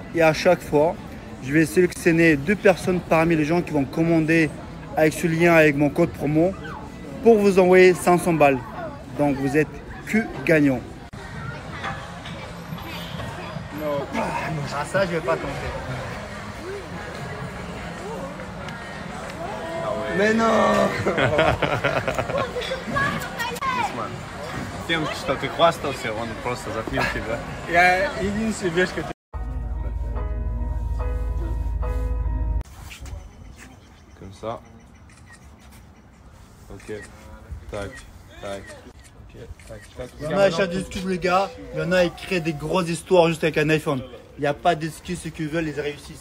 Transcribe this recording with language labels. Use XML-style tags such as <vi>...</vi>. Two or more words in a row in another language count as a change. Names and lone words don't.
<fr>Et à chaque fois, je vais sélectionner 2 personnes parmi les gens qui vont commander avec ce lien, avec mon code promo, pour vous envoyer 500 balles. Donc vous êtes que gagnant. Non, ça je vais pas tenter. Mais non!</fr> <ru>Тем, что ты хвастался, он просто затмил тебя. Я единственная вещь, которая...</ru> <fr>Comme ça. Ok. Tac, tac. Ok, tac, tac. Il y en a qui discutent les gars, il y en a qui créent des grosses histoires juste avec un iPhone. Il n'y a pas d'excuses, ceux qui veulent, ils réussissent.</fr>